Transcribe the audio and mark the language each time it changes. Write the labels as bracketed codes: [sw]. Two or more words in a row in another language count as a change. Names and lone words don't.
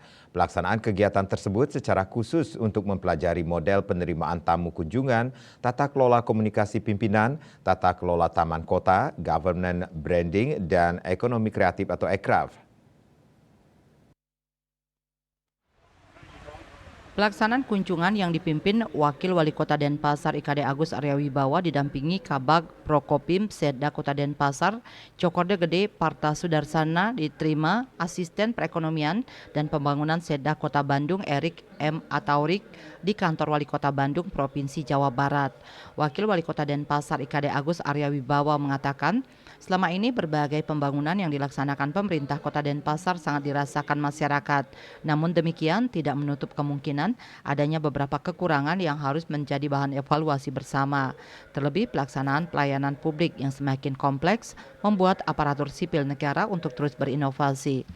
[id] Pelaksanaan kegiatan tersebut secara khusus untuk mempelajari model penerimaan tamu kunjungan, tata kelola komunikasi pimpinan, tata kelola taman kota, [en] governance branding, [id] dan ekonomi kreatif atau ekraf. Pelaksanaan kunjungan yang dipimpin Wakil Wali Kota Denpasar IKD Agus Arya Wibawa didampingi Kabag Prokopim Setda Kota Denpasar, Cokorda Gede Parta Sudarsana diterima Asisten Perekonomian dan Pembangunan Setda Kota Bandung Erik M. Ataurik di Kantor Wali Kota Bandung Provinsi Jawa Barat. Wakil Wali Kota Denpasar IKD Agus Arya Wibawa mengatakan, selama ini berbagai pembangunan yang dilaksanakan pemerintah Kota Denpasar sangat dirasakan masyarakat. Namun demikian tidak menutup kemungkinan adanya beberapa kekurangan yang harus menjadi bahan evaluasi bersama. Terlebih pelaksanaan pelayanan publik yang semakin kompleks membuat aparatur sipil negara untuk terus berinovasi.